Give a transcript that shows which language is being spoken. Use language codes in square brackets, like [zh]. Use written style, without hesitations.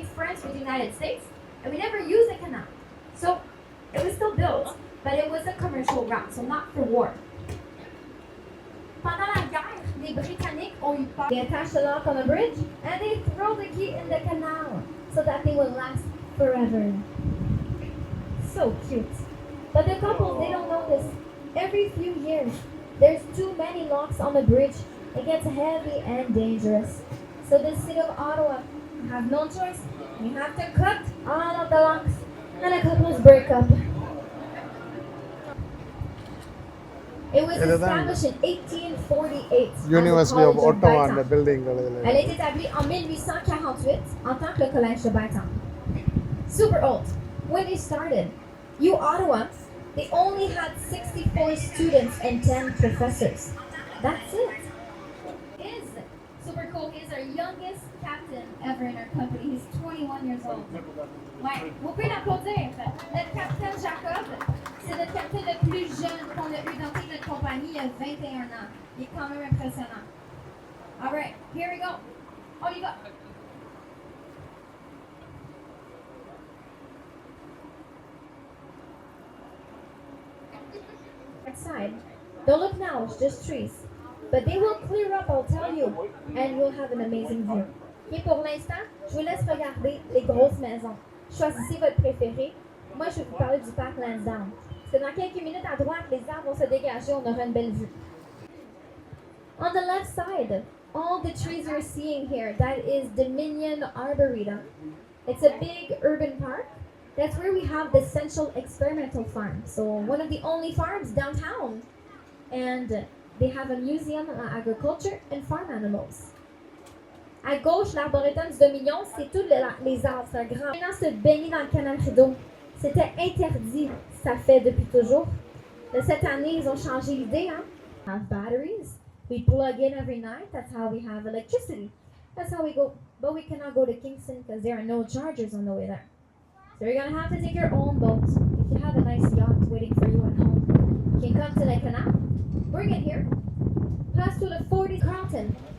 [en] contracts with the United States, and we never used the canal. So it was still built, but it was a commercial route, so not for war. [fr] Pendant la guerre, les Britanniques ont eu peur. [en] They attached the lock on the bridge, and they throw the key in the canal so that they will last forever. So cute. But the couple, they don't know this. Every few years, there's too many locks on the bridge. It gets heavy and dangerous. So the city of Ottawa have no choice. You have to cut all of the locks, and the couples break up. It was established in 1848. University of Ottawa [ta] அந்த [en] building. [fr] Elle a été établie en 1848 en tant que le collège de Bytown. [en] Super old. When they started, U Ottawa, they only had 64 students and 10 professors. That's it. Is super cool. He's our youngest captain ever in our company. He's 21 years old. [fr] Ouais, vous pouvez l'applaudir. Notre capitaine Jacob, c'est le capitaine le plus jeune qu'on a eu dans toute notre compagnie. Il a 21 ans. Il est quand même impressionnant. [en] All right, here we go. [fr] On y va. [en] Side. Don't look now, it's just trees. But they will clear up, I'll tell you, and you'll have an amazing view. [fr] Et pour l'instant, je vous laisse regarder les grosses maisons. Choisissez votre préféré. Moi, je vais vous parler du parc Lansdowne. Parce que dans quelques minutes à droite, les arbres vont se dégager, on aura une belle vue. [en] On the left side, all the trees you're seeing here, that is Dominion Arboretum. It's a big urban park. That's where we have the Central Experimental Farm. So one of the only farms downtown. And they have a museum on agriculture and farm animals. [fr] À gauche, l'arboretum du Dominion, c'est tous les arbres. C'est un grand. Maintenant, se baigner dans le canal Rideau, c'était interdit. Ça fait depuis toujours. Mais cette année, ils ont changé l'idée. [en] Hein? Have batteries. We plug in every night. That's how we have electricity. That's how we go. But we cannot go to Kingston because there are no chargers on the way there. So you're going to have to take your own boat. If you have a nice yacht waiting for you at home, you can come to the canal, bring it here, pass to the 40 Carlton.